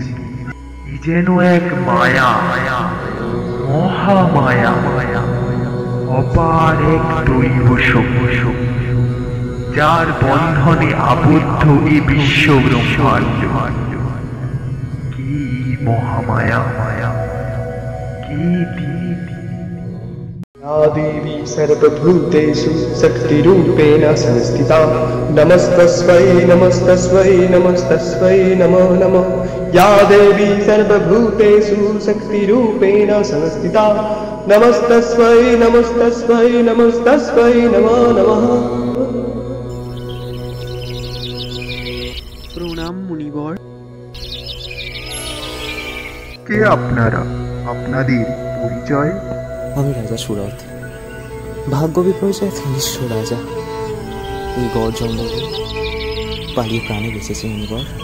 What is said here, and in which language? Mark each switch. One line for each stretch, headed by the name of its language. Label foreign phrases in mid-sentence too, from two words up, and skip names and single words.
Bangla: যেন এক মায়া, মহামায়া, অপার এক দৈব শক্তি, যার বন্ধনে আবদ্ধ এই বিশ্ব ব্রহ্মাণ্ড। কি মহামায়া, কি
Sanskrit: या देवी सर्वभूतेषु शक्तिरूपेण संस्थिता नमस्तस्मै नमस्तस्मै नमस्तस्मै नमो नमः। या देवी सर्वभूतेषु शक्तिरूपेण संस्थिता नमस्तस्मै नमस्तस्मै नमस्तस्मै नमो नमः।
Bangla: প্রণাম মুনিবর। কে আপনারা? আপনাদের পরিচয়? আমি রাজা সুরথ, ভাগ্য বিপর্যয় নিঃস্ব রাজা। এই গড় জঙ্গলে পালিয়ে প্রাণে বেঁচেছি মুনিবর।